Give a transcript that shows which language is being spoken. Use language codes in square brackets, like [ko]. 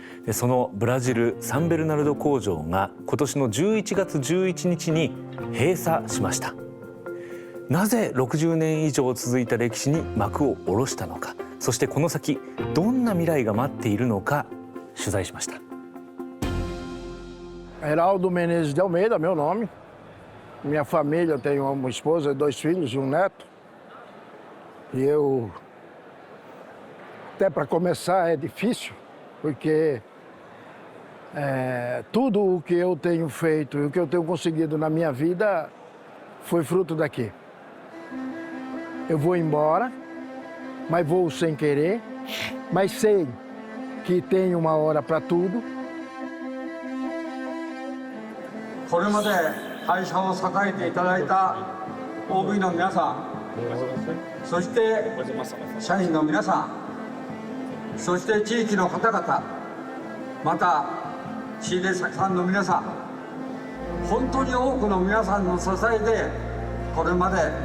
[ja] でそのブラジルサンベルナルド工場が今年の11月11日に閉鎖しました。なぜ60年以上続いた歴史に幕を下ろしたのか、そしてこの先どんな未来が待っているのか取材しました。 [pt] Heraldo Menezes de Almeida, meu nome. Minha família, tenho uma esposa, 2 filhos e um neto. E eu, até para começar, é difícil, porque tudo o que eu tenho feito e o que eu tenho conseguido na minha vida foi fruto daqui. Eu vou embora, mas vou sem querer, mas sei que tem uma hora para tudo. [ja] これまで会社を支えていただいた OB の皆さん、そして社員の皆さん、そして地域の方々、また仕入れ先さんの皆さん、本当に多くの皆さんの支えでこれまで